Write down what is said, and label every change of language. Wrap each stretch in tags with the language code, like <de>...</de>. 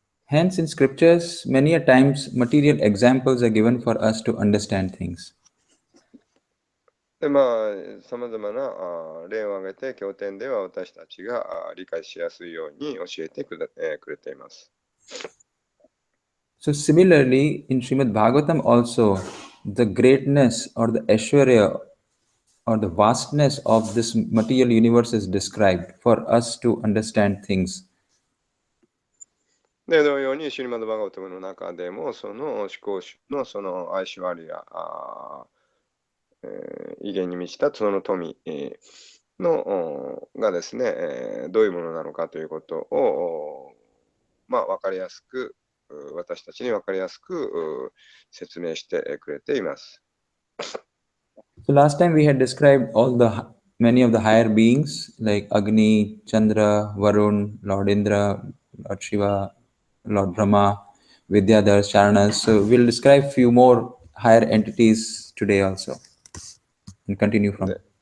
<en>Hence, in scriptures, many a times material examples are given for us to understand things.</en> <ja>で、さまざまな例を挙げて、経典では私たちが理解しやすいように教えてくれています。</ja> <en>So, similarly, in Srimad Bhagavatam also, the greatness or the Aishwarya or the vastness of this material universe is described for us to understand things.</en> <ja>で、同様に、シリマド・バガバタムの中でも、その思考主のそのアイシュワリア、威厳に満ちたその富がですね、どういうものなのかということを、わかりやすく、私たちにわかりやすく説明してくれています。</ja> <en>So last time we had described many of the higher beings like Agni, Chandra, Varun, Lord Indra, Lord Shiva, Lord Brahma, Vidyadhar, Charanas. So we'll describe few more higher entities today also and continue from.</en>